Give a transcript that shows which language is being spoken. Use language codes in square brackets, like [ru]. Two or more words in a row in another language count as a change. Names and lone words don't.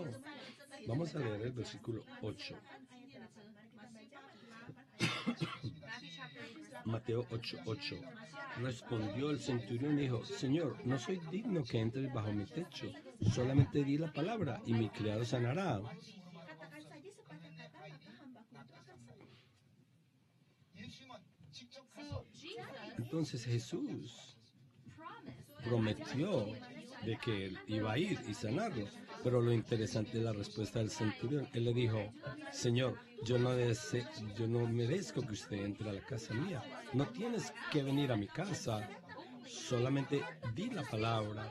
[es] Vamos a leer el versículo 8. Mateo 8:8. Respondió el centurión y dijo, Señor, no soy digno que entres bajo mi techo. Solamente di la palabra y mi criado sanará. [id] katakan saja sepatah kata maka hambaku itu akan sembuh. [ko] 예수님은 직접 So 가서 Jesus [es] Entonces Jesús promised prometió de que él iba a ir y sanarlo. Pero lo interesante es la respuesta del centurión. Él le dijo, Señor, yo no merezco que usted entre a la casa mía. No tienes que venir a mi casa. Solamente di la palabra.